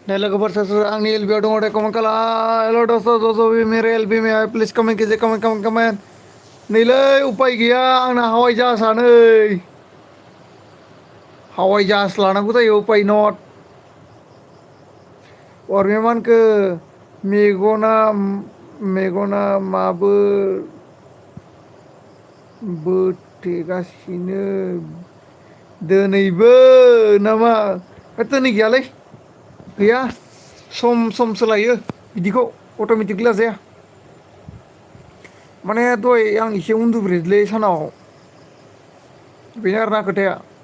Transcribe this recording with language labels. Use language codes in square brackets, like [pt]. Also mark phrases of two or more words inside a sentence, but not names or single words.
[brx] दे लोगोफोर सोर सोर आंनि एलबियाव दङ दे कमेन्ट खालाम हेल' [hi] दोस्त जो भी मेरे एलबी में है प्लिज कमेंट कीजिए कमेंट कमेंट कमेंट [brx] नैलै उपाय गैया आंना हावाइ जाहाजा नै हावाइ जाहाज लानांगौ जायो उपाय नट अरमेमानखो मेगना मेगना माबो बोथेगासिनो दिनैबो नामा दिनै गैयालै गैया सम सम सोलायो बिदिखौ अट'मेटिकलि लाजाया माने दहाय आं एसे उन्दुब्रेदोलै सानाव बेनो आरोना खोथाया